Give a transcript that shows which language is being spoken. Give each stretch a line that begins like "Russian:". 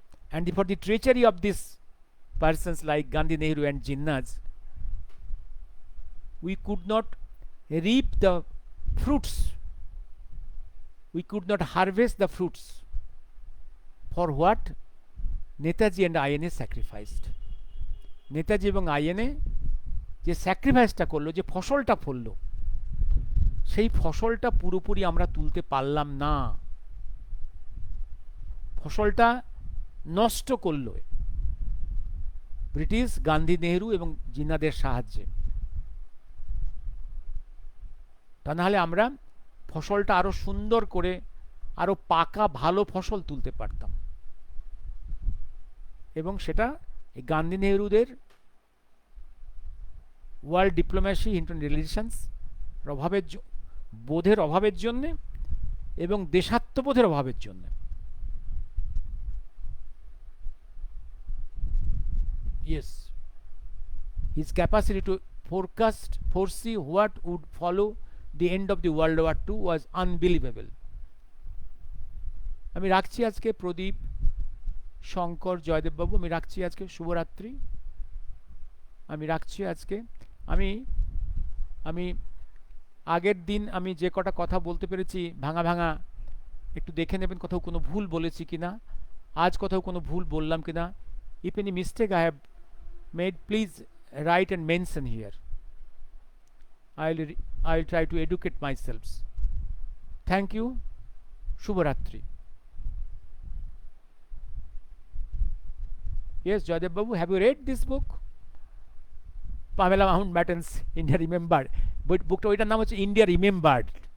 English: And for the treachery of these persons like Gandhi, Nehru and Jinnahs, we could not reap the fruits, we could not harvest the fruits for what Netaji and INA sacrificed.
Bangla: Netaji এবং INA যে স্যাক্রিফাইসটা করলো, যে ফসলটা ফললো, সেই ফসলটা পুরোপুরি আমরা তুলতে পারলাম না। ফসলটা নষ্ট করলো ব্রিটিশ, গান্ধী, নেহরু এবং জিন্নাদের সাহায্যে। তা নাহলে আমরা ফসলটা আরো সুন্দর করে আরো পাকা ভালো ফসল তুলতে পারতাম। এবং সেটা এই Gandhi নেহরুদের world diplomacy international relations অভাবের বোধের অভাবের জন্য এবং দেশাত্মবোধের অভাবের জন্য।
English: Yes, his capacity to foresee what would follow the end of the World War II was unbelievable.
Bangla: আমি রাখছি আজকে। প্রদীপ, শঙ্কর, জয়দেব বাবু, আমি রাখছি আজকে। শুভরাত্রি। আমি রাখছি আজকে। আমি আমি আগের দিন আমি যে কটা কথা বলতে পেরেছি ভাঙা ভাঙা, একটু দেখে নেবেন কোথাও কোনো ভুল বলেছি কিনা, আজ কোথাও কোনো ভুল বললাম কিনা।
English: If any mistake I have made, please write and mention here. I'll try to educate myself. Thank you. Shubharatri. Yes, Joydev Babu, have you read this book? Pamela Mountbatten's India Remembered.
Bangla: But bookটা ওইটার নাম হচ্ছে India Remembered.